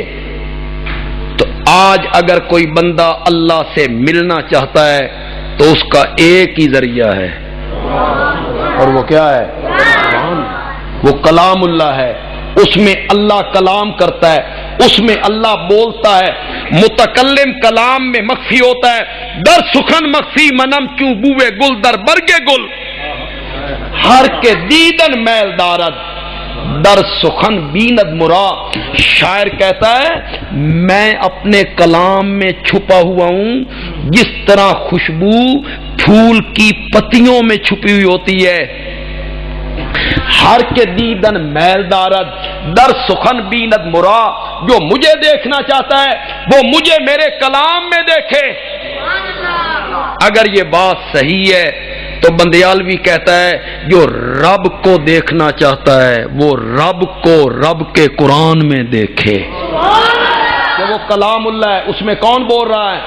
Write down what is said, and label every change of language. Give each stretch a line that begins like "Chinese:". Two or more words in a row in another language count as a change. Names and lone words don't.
Urdu: تو آج اگر کوئی بندہ اللہ سے ملنا چاہتا ہے تو اس کا ایک ہی ذریعہ ہے، اور وہ کیا ہے؟ وہ کلام اللہ ہے۔ اس میں اللہ کلام کرتا ہے، اس میں اللہ بولتا ہے، متکلم کلام میں مخفی ہوتا ہے،
Persian: در سخن مخفی منم کیوں بوئے گل در برگے گل، ہر کے دیدن میل دارد در سخن بیند مرا۔
Urdu: شاعر کہتا ہے میں اپنے کلام میں چھپا ہوا ہوں جس طرح خوشبو پھول کی پتیوں میں چھپی ہوئی ہوتی ہے۔
Persian: ہر کے دیدن میل دارد در سخن بیند مرا،
Urdu: جو مجھے دیکھنا چاہتا ہے وہ مجھے میرے کلام میں دیکھے۔ اگر یہ بات صحیح ہے تو بندیالوی کہتا ہے جو رب کو دیکھنا چاہتا ہے وہ رب کو رب کے قرآن میں دیکھے، کہ وہ کلام اللہ ہے، اس میں کون بول رہا ہے؟